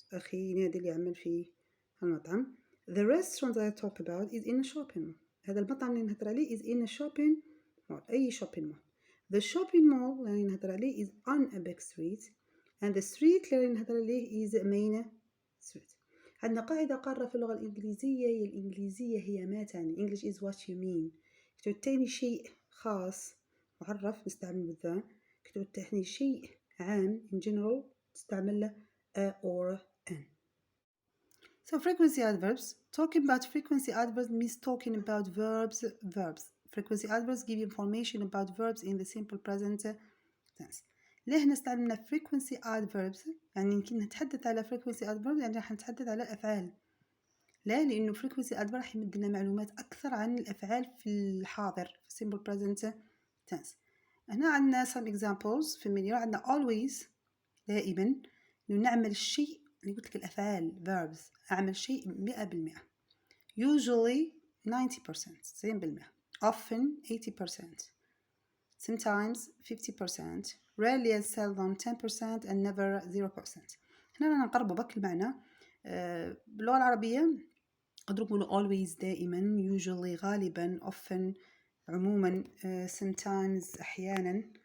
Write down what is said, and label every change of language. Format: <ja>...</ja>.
<ar>أخي نادل يعمل في المطعم.</ar> <en>The restaurant that I talk about is in a shopping mall.</en> <ar>هذا المطعم اللي نهضر عليه</ar> <en>is in a shopping mall. أي shopping mall. The shopping mall</en> <ar>اللي نهضر عليه</ar> <en>is on a big street. And the street اللي نهضر عليه is main street.</en> <ar>عندنا قاعدة قارة في اللغة الإنجليزية. الإنجليزية هي ما تعني.</ar> <en>English is what you mean.</en> <ar>كتب تعني شيء خاص معرف نستعمل ذا. كتب تعني شيء عام</ar> <en>in general</en> <ar>تستعمل له a or an.</ar> <en>So frequency adverbs. Talking about frequency adverbs means talking about verbs. Frequency adverbs give information about verbs in the simple present tense.</en> <ar>ليه نستعمل frequency adverbs؟ يعني يمكن نتحدث على frequency adverbs يعني راح نتحدث على الأفعال. لا، لأنه frequency adverb راح يمدنا معلومات أكثر عن الأفعال في الحاضر في</ar> <en>simple present tense.</en> <ar>هنا عندنا</ar> <en>some examples familiar.</en> <ar>عندنا always دائما نعمل الشيء اللي قلت لك الأفعال verbs. أعمل شيء 100%. usually 90% 90%.</ar> <en>often 80%. sometimes 50%. rarely and seldom 10% and never 0%.</en> <ar>هنا نقرب بك المعنى. باللغة العربية قدروا نقولوا always دائما. usually غالبا. often عموما. sometimes أحيانا.</ar>